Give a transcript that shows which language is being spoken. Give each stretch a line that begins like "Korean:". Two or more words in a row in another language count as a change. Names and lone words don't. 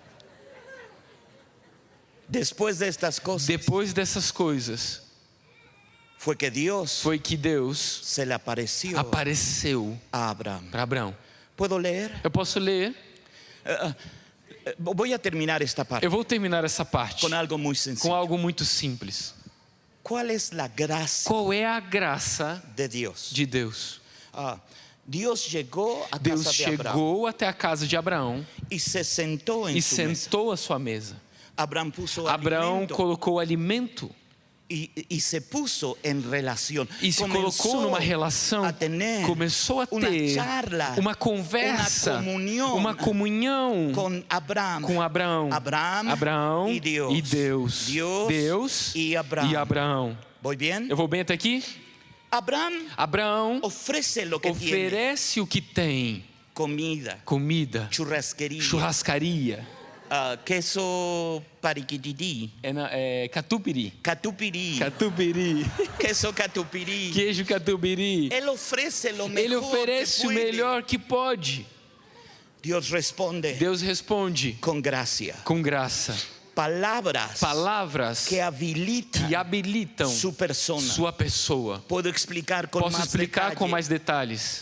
Portuguese: Depois dessas coisas, foi que Deus se lhe apareceu para Abraão. Eu posso ler? Vou terminar esta parte. Eu vou terminar essa parte com algo muito simples. Qual é a graça de Deus?
Spanish: Dios llegó a
Portuguese: Deus
Spanish: casa de Abraham
Portuguese: chegou até a casa de Abraão
Spanish: y se sentó en
Portuguese: e
Spanish: su mesa.
Portuguese: sentou à sua mesa.
Spanish: Abraham puso
Portuguese: Abraão
Spanish: alimento
Portuguese: colocou alimento
Spanish: y se puso en relación.
Portuguese: e se colocou numa relação,
Spanish: a tener
Portuguese: começou a
Spanish: una
Portuguese: ter charla, uma conversa, uma comunhão com
Spanish: Abraham,
Portuguese: Abraão e Deus. Deus e e Abraão.
Spanish: ¿Voy bien?
Portuguese: Eu vou bem até aqui? Abraão
Spanish: ofrece lo que tiene,
Portuguese: oferece o que tem: comida, churrascaria,
Spanish: queso pariquititi, catupiry, queso catupiry.
Portuguese: queijo catupiry. Ele oferece
Spanish: lo mejor
Portuguese: Ele oferece
Spanish: que
Portuguese: o
Spanish: puede.
Portuguese: melhor que pode. Deus responde com graça. Palavras que habilitam sua pessoa. Posso explicar com mais detalhes.